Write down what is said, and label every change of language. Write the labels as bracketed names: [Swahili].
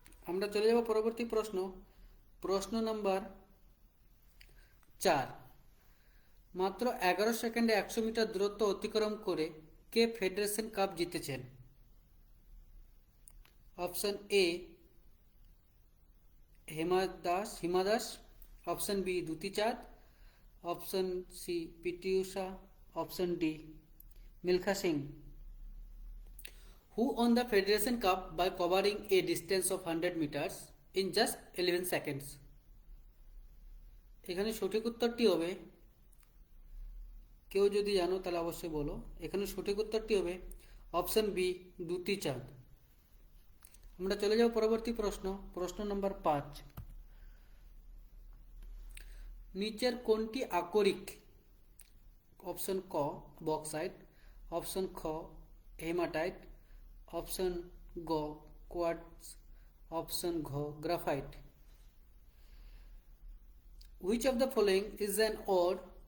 [Bangla] আমরা চলে যাব পরবর্তী প্রশ্ন, প্রশ্ন নাম্বার 4, মাত্র 11 সেকেন্ডে 100 মিটার দূরত্ব অতিক্রম করে কে ফেডারেশন কাপ জিতেছেন? Option A Hima Das, option B Dyuti চাঁদ, option C PT Usha, option D Milkha Singh. [English] Who won the Federation Cup by covering a distance of 100 meters in just 11 seconds? [Bangla] এখানে সঠিক উত্তরটি হবে, কেউ যদি জানো তাহলে অবশ্যই বলো। এখানে সঠিক উত্তরটি হবে অপশন বি দ্যুতি চাঁদ। আমরা চলে যাব পরবর্তী প্রশ্ন, প্রশ্ন নম্বর 5, নিচের কোনটি আকরিক? অপশন ক বক্সাইট, অপশন খ হেমাটাইট, অপশন গ কোয়ার্টজ, অপশন ঘ graphite. [English] Which of the following is an ore?